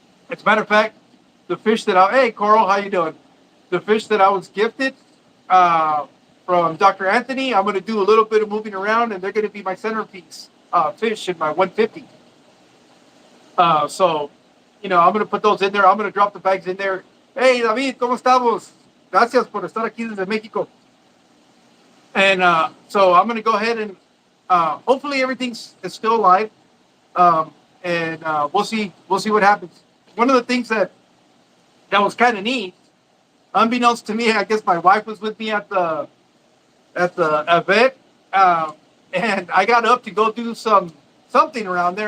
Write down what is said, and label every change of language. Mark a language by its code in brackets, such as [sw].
[en] As a matter of fact, the fish that hey Coral, how you doing? The fish that I was gifted from Dr. Anthony, I'm going to do a little bit of moving around, and they're going to be my centerpiece fish in my 150. So, I'm going to put those in there. I'm going to drop the bags in there. [es] Hey, David, ¿cómo estamos? Gracias por estar aquí desde México. [en] And so I'm going to go ahead and hopefully everything's is still alive. And we'll see what happens. One of the things that was kind of neat, unbeknownst to me, I guess my wife was with me at the event, and I got up to go do something around there.